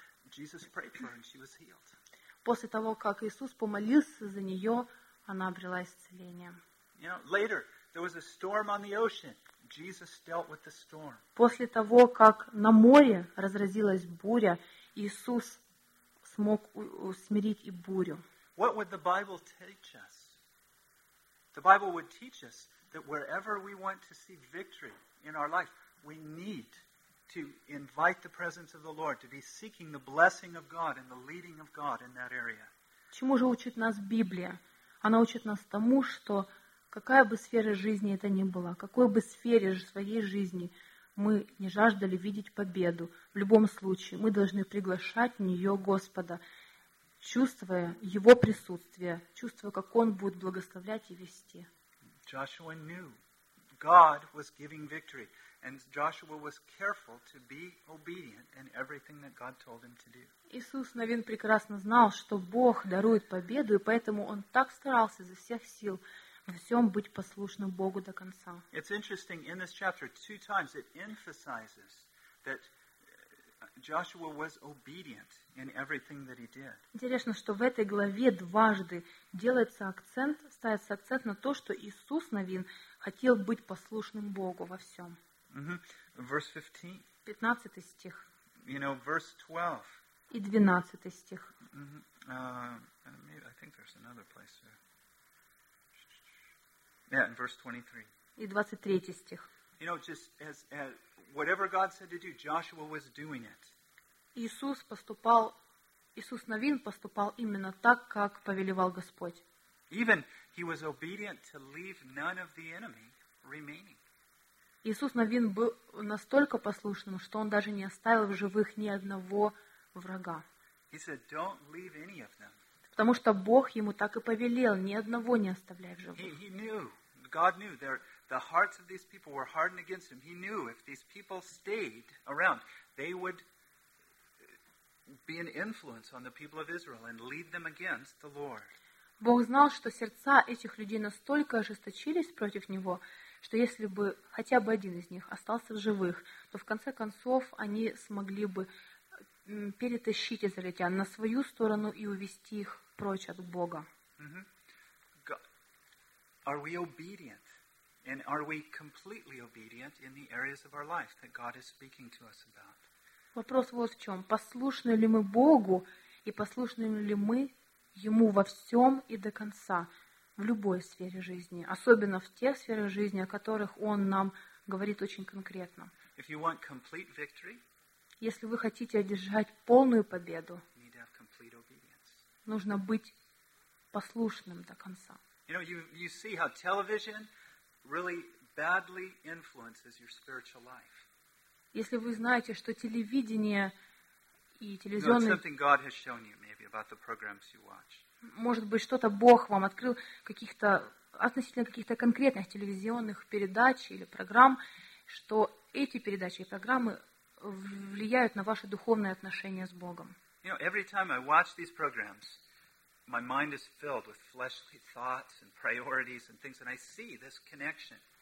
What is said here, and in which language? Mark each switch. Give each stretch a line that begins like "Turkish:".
English: Jesus prayed for her and she was healed.
Russian: После того, как Иисус помолился за нее, она обрела исцеление.
English: You know, later there was a storm on the ocean. Jesus dealt with the storm.
Russian: После того, как на море разразилась буря, Иисус смог усмирить и бурю.
English: What would the Bible teach us? The Bible would teach us that wherever we want to see victory in our life, we need to invite the presence of the Lord, to be seeking the blessing of God and the leading of God in that area.
Russian: Чему же учит нас Библия? Она учит нас тому, что какая бы сфера жизни это ни была, какой бы сфере своей жизни мы не жаждали видеть победу, в любом случае мы должны приглашать в нее Господа, чувствуя Его присутствие, чувствуя, как Он будет благословлять и вести.
English: Joshua knew God was giving victory. And Joshua was careful to be obedient in everything that God told him to do.
Russian: Иисус Навин прекрасно знал, что Бог дарует победу, и поэтому он так старался изо всех сил во всем быть послушным Богу до конца.
English: It's interesting, in this chapter, two times it emphasizes that Joshua was obedient in everything that he did.
Russian: Интересно, что в этой главе дважды ставится акцент на то, что Иисус Навин хотел быть послушным Богу во всем.
English: Verse 15.
Russian: 15 стих.
English: You know, verse 12.
Russian: И 12 стих.
English: Maybe, I think there's another place there. Yeah, in verse 23.
Russian: И 23 стих.
English: You know, just as whatever God said to do, Joshua was doing it.
Russian: Иисус Навин поступал именно так, как повелевал Господь.
English: Even he was obedient to leave none of the enemy remaining.
Russian: Иисус Навин был настолько послушным, что он даже не оставил в живых ни одного врага.
English: He said, "Don't leave any of them."
Russian: Потому что Бог ему так и повелел, ни одного не оставляй в живых.
English: He knew, God knew, the hearts of these people were hardened against him. He knew if these people stayed around, they would be an influence on the people of Israel and lead them against the Lord.
Russian: Бог знал, что сердца этих людей настолько ожесточились против него, что если бы хотя бы один из них остался в живых, то в конце концов они смогли бы перетащить израильтян на свою сторону и увести их прочь от Бога.
English: Are we obedient? And are we completely obedient in the areas of our life that God is speaking to us about?
Russian: Вопрос вот в чем. Послушны ли мы Богу и послушны ли мы Ему во всем и до конца, в любой сфере жизни, особенно в тех сферах жизни, о которых Он нам говорит очень конкретно.
English: If you want complete victory,
Russian: если вы хотите одержать полную победу,
English: need to have complete obedience.
Russian: Нужно быть послушным до конца.
English: You know, you see how television really badly influences your spiritual life.
Russian: Если вы знаете, что телевидение и телевизионный...
English: You know, something God has shown you, maybe, about the programs you watch.
Russian: Может быть, что-то Бог вам открыл каких-то относительно каких-то конкретных телевизионных передач или программ, что эти передачи и программы влияют на ваши духовные отношения с Богом.
English: You know, every time I watch these programs, my mind is filled with fleshly thoughts and priorities and things, and I see this connection.